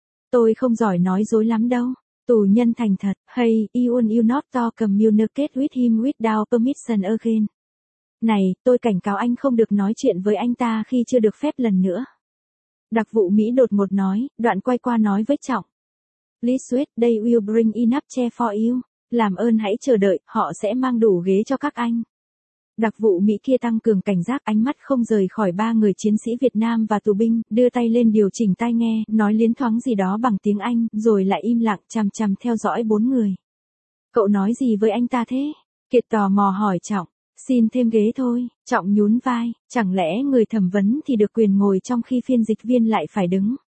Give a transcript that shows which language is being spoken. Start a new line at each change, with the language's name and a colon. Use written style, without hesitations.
Vietnamese: Tôi không giỏi nói dối lắm đâu. Tù nhân thành thật,
English: hey, you not to communicate with him without permission again.
Vietnamese: Này, tôi cảnh cáo anh không được nói chuyện với anh ta khi chưa được phép lần nữa. Đặc vụ Mỹ đột ngột nói, đoạn quay qua nói với Trọng.
English: Please wait, they will bring enough chair for you.
Vietnamese: Làm ơn hãy chờ đợi, họ sẽ mang đủ ghế cho các anh. Đặc vụ Mỹ kia tăng cường cảnh giác, ánh mắt không rời khỏi ba người chiến sĩ Việt Nam và tù binh, đưa tay lên điều chỉnh tai nghe, nói liến thoáng gì đó bằng tiếng Anh, rồi lại im lặng chằm chằm theo dõi bốn người. Cậu nói gì với anh ta thế? Kiệt tò mò hỏi Trọng. Xin thêm ghế thôi, Trọng nhún vai, chẳng lẽ người thẩm vấn thì được quyền ngồi trong khi phiên dịch viên lại phải đứng?